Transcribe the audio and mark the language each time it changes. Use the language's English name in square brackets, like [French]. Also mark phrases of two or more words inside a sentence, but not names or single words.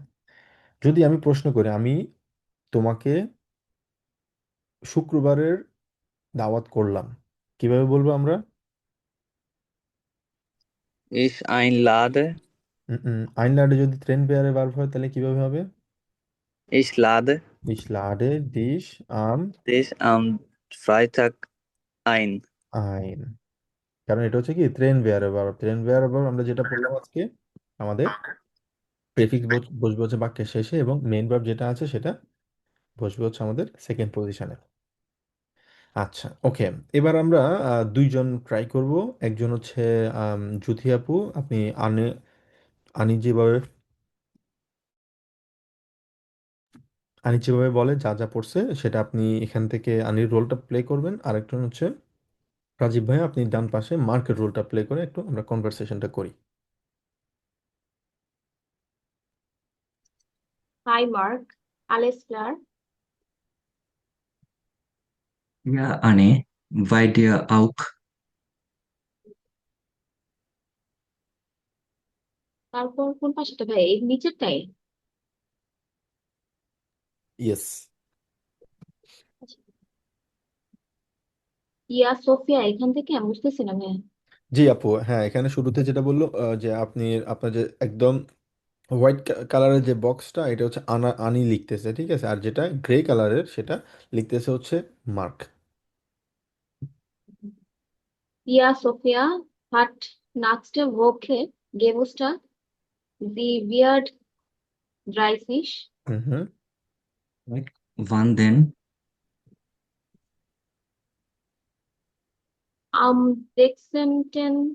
[Bangla] যদি আমি প্রশ্ন করি, আমি তোমাকে শুক্রবারের দাওয়াত করলাম, কিভাবে বলবো আমরা? [German] ich ein lade, [Bangla] আইন লাডে যদি ট্রেন বেয়ারে ভার্ব হয় তাহলে কিভাবে হবে? [German] ich lade, Ich lade dich am dich am Freitag ein. [Bangla] ein, কারণ এটা হচ্ছে কি ট্রেন বেয়ারে ভার্ব। ট্রেন বেয়ারে ভার্ব আমরা যেটা পড়লাম আজকে, আমাদের প্রেফিক্স বসবে হচ্ছে বাক্যের শেষে, এবং মেইন ভার্ব যেটা আছে সেটা বসবে হচ্ছে আমাদের সেকেন্ড পজিশনে। আচ্ছা ওকে, এবার আমরা দুইজন ট্রাই করব। একজন হচ্ছে জুথি আপু, আপনি আনি যেভাবে আনি যেভাবে বলে যা যা পড়ছে সেটা আপনি এখান থেকে আনির রোলটা প্লে করবেন। আরেকজন হচ্ছে রাজীব ভাই, আপনি ডান পাশে মার্কের রোলটা প্লে করে একটু আমরা কনভারসেশনটা করি। [German] Hi, Mark. Alles klar? Ja, Anne, bei dir auch. [Bangla] তারপর কোন পাশেটা ভাই? এই নিচেরটাই? [English] ইয়েস। [Bangla] ইয়া সোফিয়া, এখান থেকে আমি বুঝতেছি না ভাই। জি আপু, হ্যাঁ এখানে শুরুতে যেটা বললো যে আপনি, আপনার যে একদম হোয়াইট কালারের যে বক্সটা, এটা হচ্ছে আনি লিখতেছে, ঠিক আছে, আর যেটা গ্রে কালারের সেটা লিখতেছে হচ্ছে মার্ক। [German] Ja, Sophia hat nächste Woche Geburtstag. Sie wird 30. হুম। Like, wann denn? Am 16.